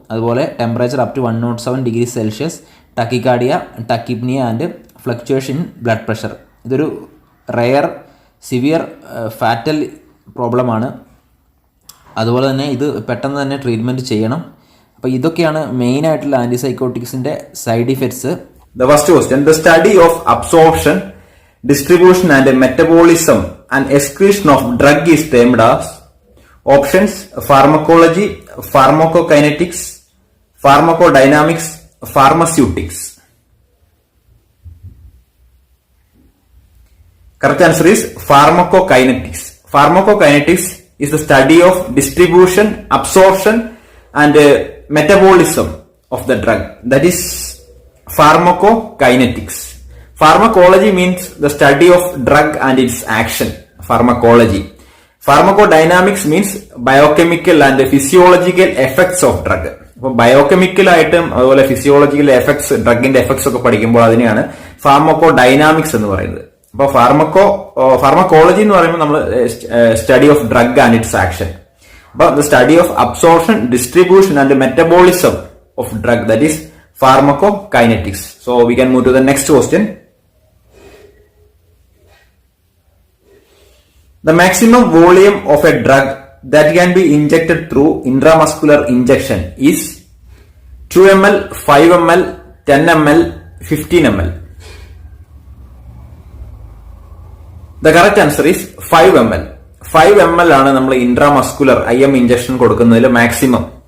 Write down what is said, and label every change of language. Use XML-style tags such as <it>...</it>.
<en>അതുപോലെ temperature up to 107 degrees Celsius, tachycardia, tachypnea and fluctuation in blood pressure.</en> <ml>ഇതൊരു rare severe fatal പ്രോബ്ലമാണ്. അതുപോലെ തന്നെ ഇത് പെട്ടെന്ന് തന്നെ ട്രീറ്റ്മെൻറ്റ് ചെയ്യണം. അപ്പോൾ ഇതൊക്കെയാണ് മെയിനായിട്ടുള്ള ആൻറ്റിസൈക്കോട്ടിക്സിൻ്റെ side effects.</ml> <en>The first question, the study of absorption, distribution and metabolism and excretion of drug is termed as options: pharmacology, pharmacokinetics, pharmacodynamics, pharmaceutics. Correct answer is pharmacokinetics. Pharmacokinetics is the study of distribution, absorption and metabolism of the drug. That is pharmacokinetics. Pharmacology means the study of drug and its action. Pharmacology. Pharmacodynamics means biochemical and physiological effects of drug.</en> <ml>അപ്പോൾ biochemical ആയിട്ടും അതുപോലെ physiological effects, ഡ്രഗിന്റെ effects ഒക്കെ പഠിക്കുമ്പോൾ അതിനെയാണ് ഫാർമക്കോഡൈനാമിക്സ് എന്ന് പറയുന്നത്.</ml> <en>അപ്പോൾ ഫാർമക്കോളജി</en> <ml>എന്ന് പറയുമ്പോൾ നമ്മൾ</ml> <en>Study of drug and its action. അപ്പോൾ the study of absorption, distribution and metabolism of drug, that is pharmacokinetics. So we can move to the next question. The maximum volume of a drug that can be injected through intramuscular injection is 2 ml, 5 ml, 10 ml, 15 ml. The correct answer is 5 ml.</en> <ml>5 ml ആണ് നമ്മൾ intramuscular IM injection കൊടുക്കുന്നതിൽ maximum.</ml>